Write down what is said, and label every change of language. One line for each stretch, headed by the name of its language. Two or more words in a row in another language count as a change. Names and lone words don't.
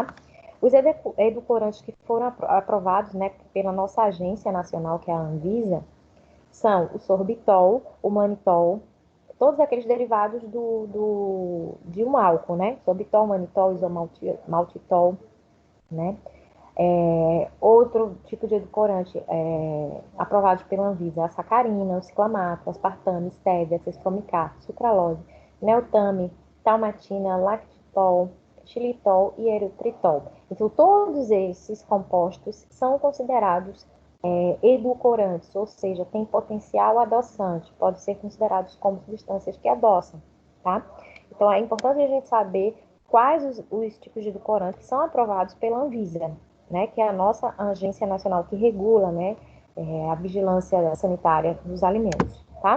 Portuguese: Os edulcorantes que foram aprovados, né, pela nossa agência nacional, que é a Anvisa, são o sorbitol, o manitol, todos aqueles derivados de um álcool, né? Sorbitol, manitol, isomaltitol, né? Outro tipo de edulcorante aprovado pela Anvisa, a sacarina, o ciclamato, aspartame, estévia, cesfomicar, sucralose, neotame, talmatina, lactitol, xilitol e eritritol. Então, todos esses compostos são considerados edulcorantes, ou seja, têm potencial adoçante, podem ser considerados como substâncias que adoçam, tá? Então, é importante a gente saber quais os tipos de edulcorantes que são aprovados pela Anvisa, né, que é a nossa agência nacional que regula, né, a vigilância sanitária dos alimentos, tá?